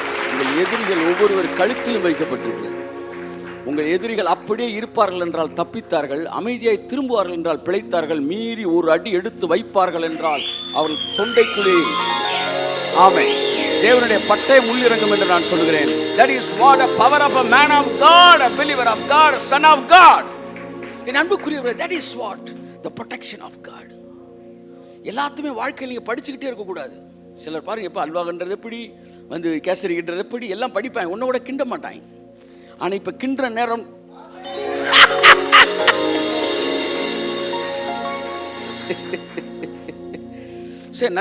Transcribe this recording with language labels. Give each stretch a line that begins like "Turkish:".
Tamil: உங்கள் எதிரிகள் ஒவ்வொருவர் கழுத்திலும் வைக்கப்பட்டிருக்கிறது. உங்கள் எதிரிகள் அப்படியே இருப்பார்கள் என்றால் தப்பித்தார்கள், அமைதியாய் திரும்புவார்கள் என்றால் பிழைத்தார்கள், மீறி ஒரு அடி எடுத்து வைப்பார்கள் என்றால் அவர்கள் தொண்டைக்குள்ளே. ஆமென். தேவனுடைய பட்டயம் உள்ளிறங்கும் என்று நான் சொல்கிறேன்.
English: That is what a power of a man of God, a believer of God, a son of God.
Tamil: என் அன்புக்குரியவர்களே,
English: that is what the protection of God.
Tamil: எல்லாத்துமே வாழ்க்கையில் நீங்கள் படிச்சுக்கிட்டே இருக்கக்கூடாது. சிலர் பாருங்க, எப்போ அல்வாகன்றது எப்படி, வந்து கேசரிக்கின்றது எப்படி, எல்லாம் படிப்பாங்க, ஒன்றை கூட கிண்ட மாட்டாங்க. ஆனால் இப்போ கிண்டுற நேரம் சரி.